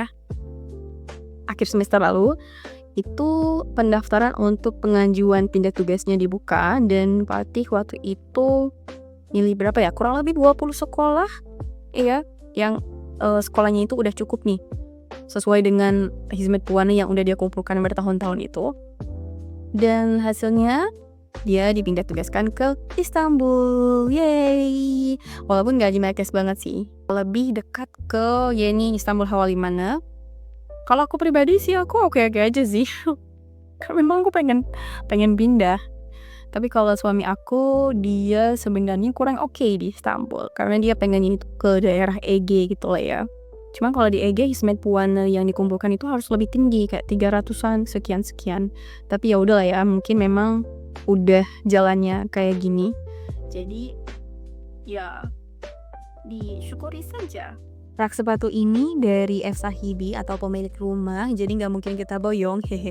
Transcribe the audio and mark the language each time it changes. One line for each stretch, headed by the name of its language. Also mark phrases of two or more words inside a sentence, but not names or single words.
Indonesian: Akhir semester lalu itu pendaftaran untuk pengajuan pindah tugasnya dibuka, dan Patih waktu itu milih berapa ya, kurang lebih 20 sekolah ya, yang sekolahnya itu udah cukup nih sesuai dengan
Turkish: hizmet puana
Indonesian: yang udah dia kumpulkan bertahun-tahun itu. Dan hasilnya dia dipindah tugaskan ke Istanbul. Yeay. Walaupun gak Jimenez banget sih, lebih dekat ke Yeni Istanbul Havalimanı. Kalau aku pribadi sih aku oke-oke aja sih. Karena memang aku pengen pindah. Tapi kalau suami aku, dia sebenarnya kurang oke di Istanbul karena dia pengen itu ke daerah Ege gitu lah ya. Cuman kalau di Ege
Turkish: hizmet puana
Indonesian: yang dikumpulkan itu harus lebih tinggi, kayak 300-an sekian. Tapi ya udahlah ya, mungkin memang udah jalannya kayak gini. Jadi ya disyukuri saja. Rak sepatu ini dari F Sahibi atau pemilik rumah, jadi nggak mungkin kita boyong, hehe.